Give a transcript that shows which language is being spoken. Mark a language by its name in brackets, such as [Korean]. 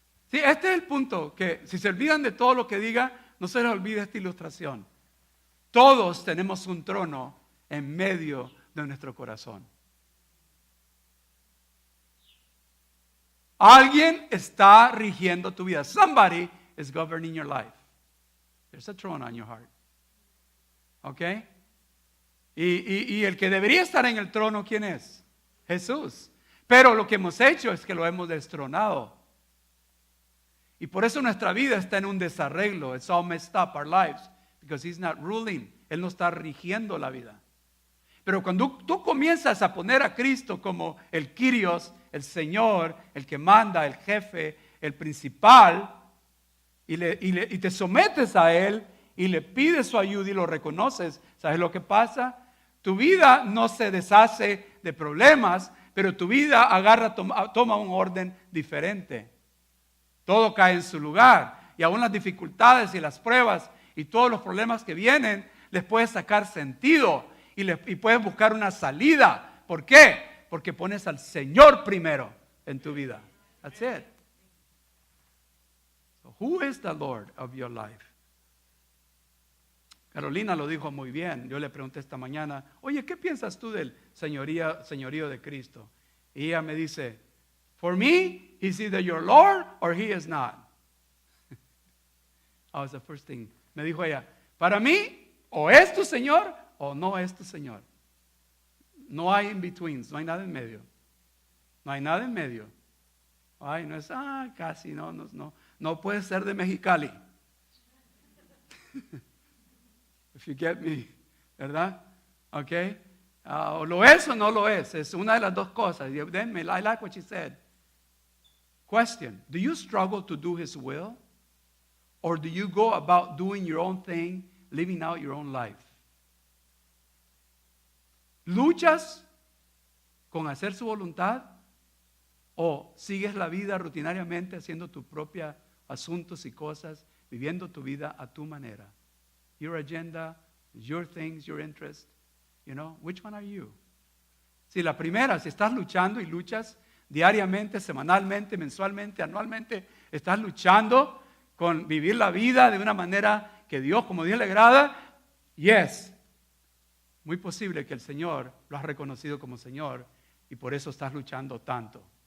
[Spanish] Sí, este es el punto, que si se olvidan de todo lo que diga, no se les olvide esta ilustración. Todos tenemos un trono en medio de nuestro corazón. Alguien está rigiendo tu vida. [English] Somebody is governing your life. There's a throne on your heart. ¿Ok? [Spanish] Y el que debería estar en el trono, ¿quién es? Jesús. Pero lo que hemos hecho es que lo hemos destronado. Y por eso nuestra vida está en un desarreglo. [English] It's all messed up, our lives. Because He's not ruling. [Spanish] Él no está rigiendo la vida. Pero cuando tú comienzas a poner a Cristo como el Kyrios, el Señor, el que manda, el jefe, el principal, y te sometes a Él y le pides su ayuda y lo reconoces, ¿sabes lo que pasa? Tu vida no se deshace de problemas, pero tu vida toma un orden diferente. Todo cae en su lugar, y aún las dificultades y las pruebas y todos los problemas que vienen, les puedes sacar sentido y puedes buscar una salida. ¿Por qué? Porque pones al Señor primero en tu vida. [English] That's it. So who is the Lord of your life? [Spanish] Carolina lo dijo muy bien. Yo le pregunté esta mañana, oye, ¿qué piensas tú del señorío de Cristo? Y ella me dice, [English] for me, He's either your Lord or He is not. That was the first thing. [Spanish] Me dijo ella, para mí, o es tu Señor o no es tu Señor. No hay [English] in-betweens, [Spanish] no hay nada en medio. No hay nada en medio. Ay, no es, casi, no puede ser de Mexicali. [English] If you get me, [Spanish] ¿verdad? Ok. O lo es o no lo es. Es una de las dos cosas. [English] I like what she said. Question. Do you struggle to do His will? Or do you go about doing your own thing, living out your own life? [Spanish] ¿Luchas con hacer su voluntad? ¿O sigues la vida rutinariamente haciendo tus propios asuntos y cosas, viviendo tu vida a tu manera? [English] Your agenda, your things, your interests. You know, which one are you? [Spanish] Si la primera, si estás luchando y luchas diariamente, semanalmente, mensualmente, anualmente, estás luchando con vivir la vida de una manera que Dios, como Dios le agrada, yes, muy posible que el Señor lo has reconocido como Señor y por eso estás luchando tanto.